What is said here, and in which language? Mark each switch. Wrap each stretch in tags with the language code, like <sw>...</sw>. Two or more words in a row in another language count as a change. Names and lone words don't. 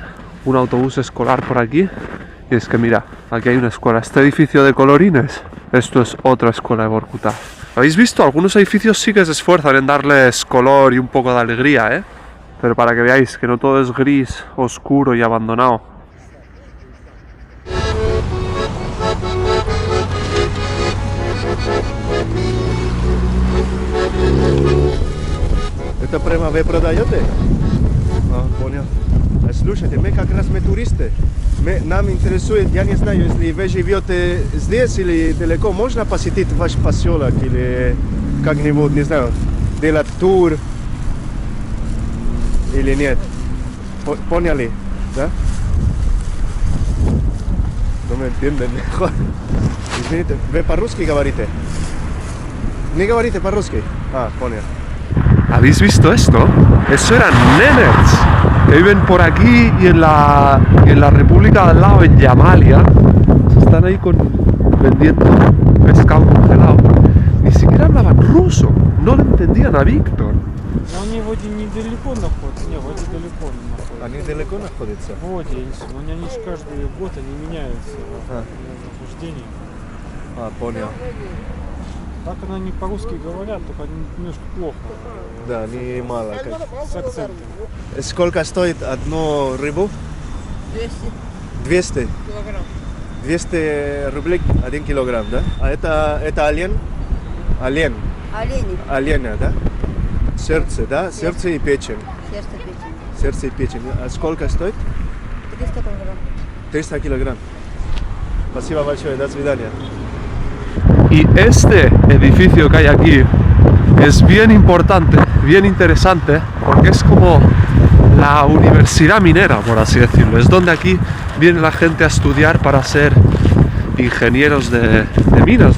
<es>Un autobús escolar por aquí. Y es que mira, aquí hay una escuela. Este edificio de colorines, esto es otra escuela de Vorkutá. ¿Habéis visto? Algunos edificios sí que se esfuerzan en darles color y un poco de alegría, ¿eh? Pero para que veáis que no todo es gris, oscuro y abandonado.</es> <ru>Это прямо вы продаете? Понял. Слушайте, мы как раз туристы. Нам интересует, я не знаю, если вы живете здесь или далеко, можно посетить ваш поселок или как-нибудь, не знаю, делать тур или нет? Поняли, да?</ru> <es>No me entienden mejor.</es> <ru>Извините, вы по-русски говорите? Не говорите по-русски? Понял.</ru> <es>¿Habéis visto esto? Eso eran nenets que viven por aquí y en la república de al lado, en Yamalia. Están ahí vendiendo pescado congelado. Ni siquiera hablaban ruso, no le entendían a Víctor.</es> <ru>Но они вроде недалеко находятся. Не, вроде далеко находятся. Они далеко находятся? Вроде, они же каждый год они меняются нахождение. Понял. Так они по-русски говорят, только они немножко плохо. Да, не мало. С акцентом. Сколько стоит одну рыбу? 200 килограмм. 200 рублей 1 килограмм, да? А это олень? Олень. Олени. Оленя, да? Сердце, да? Сердце и печень. Сердце, печень. Сердце и печень. А сколько стоит? 300 килограмм. 300 килограмм. Спасибо большое, до свидания.</ru> <es>Y este edificio que hay aquí es bien importante, bien interesante, porque es como la universidad minera, por así decirlo. Es donde aquí viene la gente a estudiar para ser ingenieros de minas, ¿no?</es>